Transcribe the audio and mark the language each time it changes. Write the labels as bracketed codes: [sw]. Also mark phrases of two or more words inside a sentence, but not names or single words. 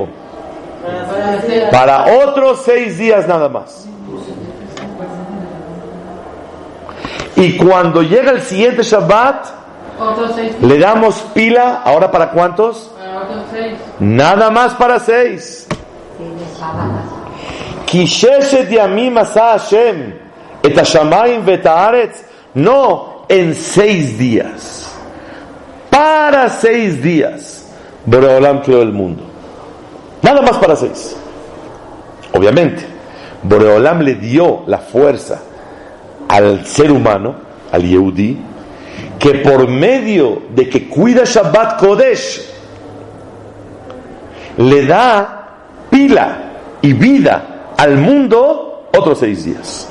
[es] Para otros 6 días nada más. Y cuando llega el siguiente Shabbat, le damos pila. ¿Ahora para cuántos? Nada más para 6. [he] כי ששת ימים עשה השם את השמים ואת הארץ. [es] No en 6 días. Para 6 días Boreolam creó el mundo. Nada más para 6. Obviamente Boreolam le dio la fuerza al ser humano, al Yehudí, que por medio de que cuida [he] שבת קודש, [es] le da pila y vida al mundo otros 6 días.